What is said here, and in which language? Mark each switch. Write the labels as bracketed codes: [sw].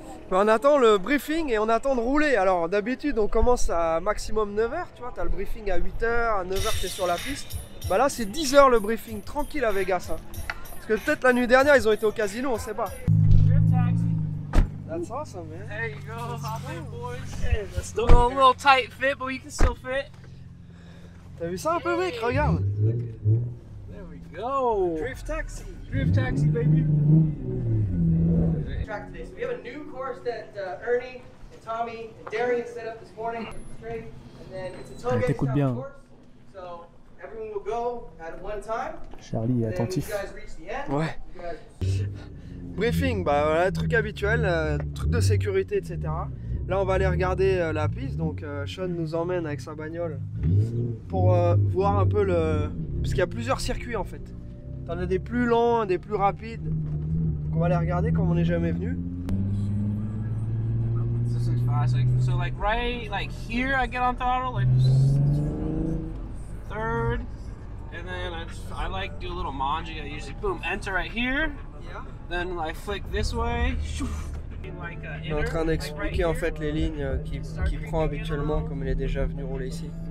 [fr] On attend le briefing et on attend de rouler. Alors d'habitude on commence à maximum 9h, tu vois, t'as le briefing à 8h, à 9h t'es sur la piste. Bah là c'est 10h le briefing, tranquille à Vegas. Hein. Parce que peut-être la nuit dernière ils ont été au casino, on sait pas. [en] Drift taxi. That's awesome, man. There you go. Hop in, boys. Let's A little tight fit, but we can still fit. [fr] T'as vu ça un peu mec, regarde. [en] There we go. Drift taxi. Drift taxi, baby. Track today. So we have a new course that Ernie and Tommy and Darian set up this morning. Straight, and then it's a tailgate style course. So everyone will go at one time. [fr] Charlie est [en] And then when you guys reach the end, [fr] Ouais. [en] you guys... [fr] Briefing, bah voilà, truc habituel, truc de sécurité, etc. Là on va aller regarder la piste, donc Sean nous emmène avec sa bagnole pour voir un peu le... Parce qu'il y a plusieurs circuits en fait. T'en as des plus lents, des plus rapides. Donc on va les regarder comme on n'est jamais venu. [en] This is fast. So like right like here, I get on throttle, like third, and then I like do a little manji. I usually boom enter right here. Yeah. Then I flick this way. Like [fr] Il est en train d'expliquer en fait les lignes qu'il prend habituellement comme il est déjà venu rouler ici.